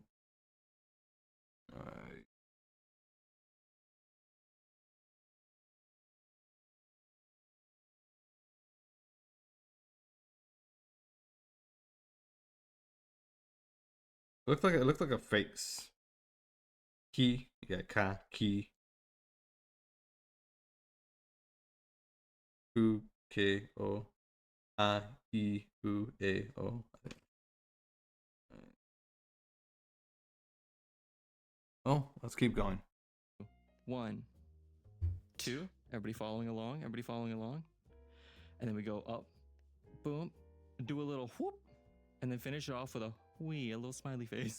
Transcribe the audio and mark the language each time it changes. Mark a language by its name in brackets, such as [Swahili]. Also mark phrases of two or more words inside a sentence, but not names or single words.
[English] Alright. It looked like a face. Ki, yeah, ka, ki, ku, ke, o, a, I, u, e, o. Oh, let's keep going. 1, 2. Everybody following along? Everybody following along? And then we go up, boom, do a little whoop, and then finish it off with a wee, a little smiley face.